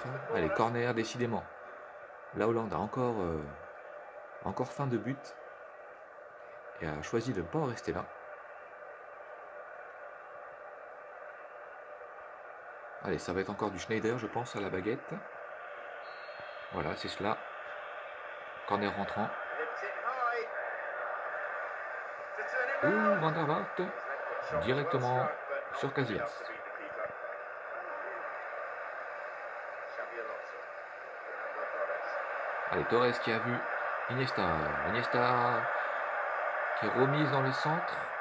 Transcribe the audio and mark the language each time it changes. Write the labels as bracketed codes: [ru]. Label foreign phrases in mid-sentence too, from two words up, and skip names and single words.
[fr] Allez, corner décidément. La Hollande a encore faim de but. Et a choisi de ne pas en rester là. Allez, ça va être encore du Schneider, je pense, à la baguette. Voilà, c'est cela. Corner rentrant. Van der Vaart directement sur Casillas. Allez, Torres qui a vu Iniesta. Iniesta qui est remise dans le centre.